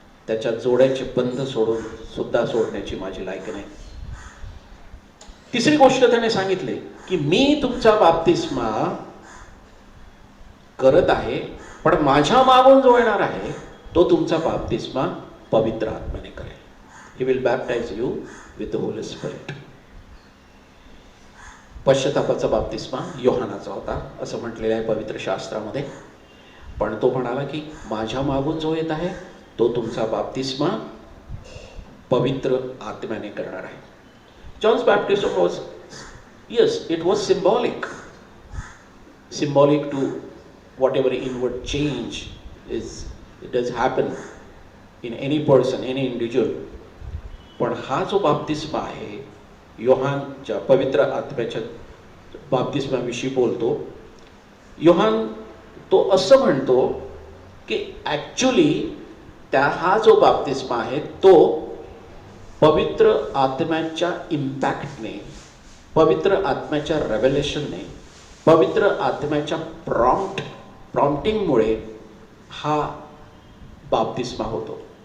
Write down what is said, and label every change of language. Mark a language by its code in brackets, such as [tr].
[mr] त्याच्या जोड्याचे बंध सोडून सुद्धा सोडण्याची माझी लायकी नाही. तिसरी गोष्ट त्याने सांगितली की मी तुमचा बाप्तिस्मा करत आहे, पण माझ्या मागून जो येणार आहे तो तुमचा बाप्तिस्मा पवित्र आत्म्याने करेल. [en] He will baptise you with the holy spirit. [mr] पश्चातापाचा बाप्तिस्मा योहानाचा होता असं म्हटलेलं आहे पवित्र शास्त्रामध्ये. पण तो म्हणाला की माझ्या मागून जो येत आहे तो तुमचा बाप्तिस्मा पवित्र आत्म्याने करणार आहे. [en] John's baptism was, yes, it was symbolic to whatever inward change it does happen in any person, any individual. [mr] पण हा जो बाप्तिस्मा आहे, योहानच्या पवित्र आत्म्याच्या बाप्तिस्माविषयी बोलतो. योहान तो असं म्हणतो की ॲक्च्युली हा जो बाप्तिस्मा आहे तो पवित्र आत्म्याच्या इम्पॅक्टने, पवित्र आत्म्याच्या रेव्हेलेशनने, पवित्र आत्म्याच्या प्रॉम्प्टिंगमुळे हा बाप्तिस्मा होतो.